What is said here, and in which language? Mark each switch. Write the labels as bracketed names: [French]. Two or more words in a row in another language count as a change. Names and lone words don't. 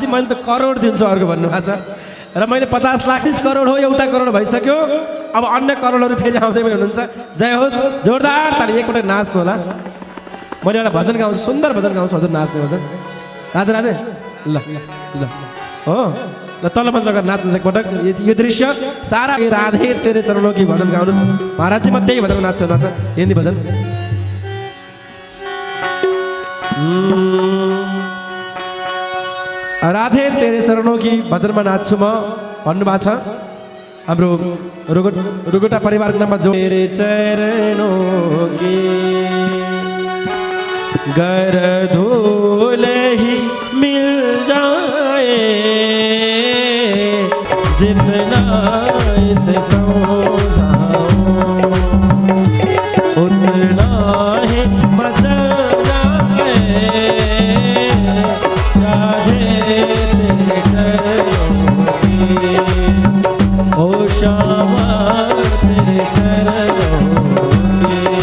[Nepali] मैले त करोड दिन्छु अर्को भन्नुभएको छ र मैले 50 लाख 30 करोड हो, एउटा करोड भइसक्यो। अब अन्य करोडहरू फेरि आउँदै पनि हुनुहुन्छ। जय होस्। जोरदार ताली। एकपल्ट नाच्नु होला। मैले एउटा भजन गाउँछु, सुन्दर भजन गाउँछु, हजुर नाच्ने भजन। राधे राधे। ल ल हो र तल मञ्च अगाडि नाच्नु एकपटक यो दृश्य सारा [Hindi] राधे तेरे चरणों की [Nepali] भजन गाउनुहोस् महाराज चाहिँ म त्यही भजन नाच्छ हिन्दी भजन [Hindi] राधे तेरे चरणों की [Nepali] भजनमा नाच्छु म भन्नुभएको छ हाम्रो रुगुटा परिवारको नाममा [Hindi] जो तेरे चरणों की गर धूल ही मिल जाए जितना इसे समझाऊं उतना ही मचा जाए राधे तेरे चरणों की ओ श्यामा तेरे चरणों की